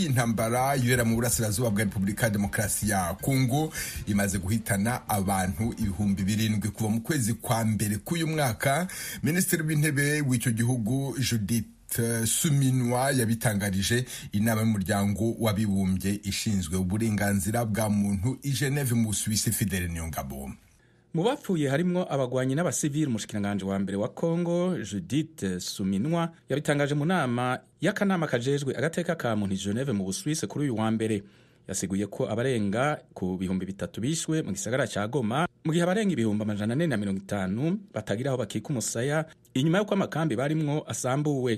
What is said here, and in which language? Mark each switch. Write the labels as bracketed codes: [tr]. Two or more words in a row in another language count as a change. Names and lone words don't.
[rw] Intambara yibera mu burasirazuba bwa Repubulika ya Demokarasi ya Kongo imaze guhitana abantu ibihumbi 7 kuva mu kwezi kwa mbere k'uyu mwaka. Minisitiri w'intebe w'icyo gihugu Judith Suminwa yabitangarije inama y'umuryango w'abibumbye ishinzwe uburenganzira bwa muntu i Geneve mu Suisse. Fidele Nyongabo. [rn] Mu bapfuye harimwo abagwanyi n'abasivili. Umushikiranganje wa mbere wa Kongo Judith Suminwa yabitangaje mu nama y'akanama kajejwe agateka ka muntu i Geneve mu Suisse kuri uyu wa mbere. Yasiguye ko abarenga ku bihumbi 3 bishwe mu gisagara ca Goma, mu gihe abarenga ibihumbi 450 batagira aho bakika umusaya inyuma y'uko amakambi barimwo asambuwe.